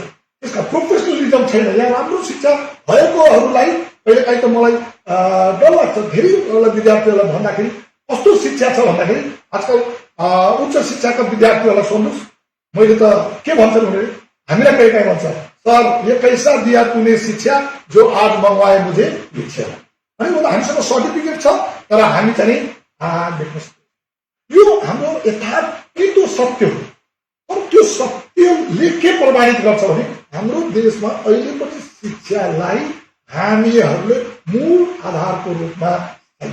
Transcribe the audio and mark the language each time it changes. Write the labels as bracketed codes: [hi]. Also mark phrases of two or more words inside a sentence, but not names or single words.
[ne] त्यसका प्रोफेसनलिजम छैन। यहाँ राम्रो शिक्षा भएकोहरूलाई कहिलेकाहीँ त मलाई डर लाग्छ। धेरै विद्यार्थीहरूलाई भन्दाखेरि कस्तो शिक्षा छ भन्दाखेरि आजकल उच्च शिक्षाका विद्यार्थीहरूलाई सोध्नुहोस्, मैले त के भन्छन् भने हामीलाई कहिलेकाहीँ भन्छ, [hi] सर ये कैसा दिया तूने शिक्षा जो आज मङ्गवाए मुझे भिक्षा। [ne] है वो त हामीसँग सर्टिफिकेट छ तर हामी चाहिँ देख्न सक्छौँ। यो हाम्रो यथार्थ सत्य हो। तर त्यो सत्यले के प्रमाणित गर्छ भने हाम्रो देशमा अहिले पनि शिक्षालाई हामीहरूले मूल आधारको रूपमा छैन।